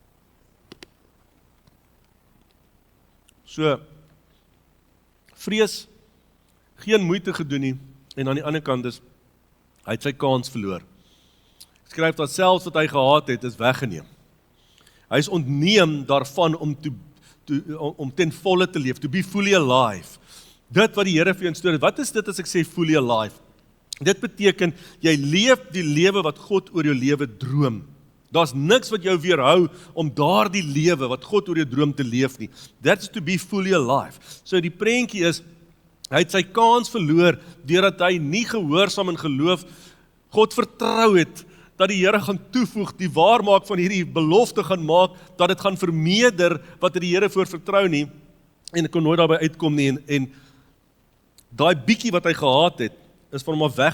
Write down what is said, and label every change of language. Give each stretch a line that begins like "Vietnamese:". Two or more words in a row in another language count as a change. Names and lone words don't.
Afrikaans: So, vrees, geen moeite gedoen nie, en aan die ander kant is, hy het sy kans verloor. Skryf dat selfs wat hy gehad het, is weggeneem. Hy is ontneem daarvan om ten volle te leef,
English: to be fully alive.
Afrikaans: Dit wat die Here vir jou instoor, wat is dit as ek sê
English: fully alive?
Afrikaans: Dit beteken, jy leef die lewe wat God oor jou lewe droom. Daar's niks wat jou weerhou om daardie lewe wat God oor jou droom te leef nie.
English: That's to be fully alive.
Afrikaans: So die prentjie is, hy het sy kans verloor, deurdat hy nie gehoorsaam en geloof, God vertrou het, dat die Here gaan toevoeg, die waarmaak van hierdie belofte gaan maak, dat dit gaan vermeerder, wat die Here voor vertrou nie, en ek kon nooit daarby uitkom nie, en daai bietjie wat hy gehad het, is van hom af weggeneem.